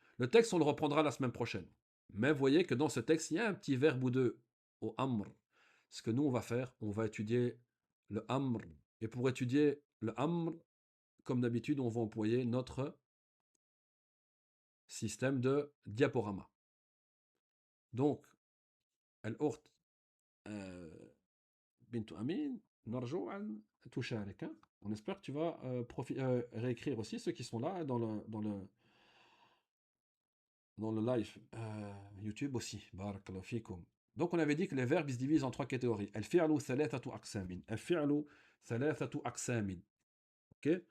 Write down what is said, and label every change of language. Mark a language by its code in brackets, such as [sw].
[fr] Le texte, on le reprendra la semaine prochaine. Mais voyez que dans ce texte, il y a un petit verbe ou deux au amr. Ce que nous, on va faire, on va étudier le amr. Et pour étudier le amr, comme d'habitude, on va employer notre système de diaporama. [ar] Donc, الأخت بنت أمين نرجو أن تشارك. [fr] On espère que tu vas réécrire aussi ceux qui sont là dans le live YouTube aussi. Barakallahu fikum. Donc on avait dit que les verbes ils se divisent en trois catégories. [ar] الفعل ثلاثة أقسام. الفعل ثلاثة أقسام. Ok?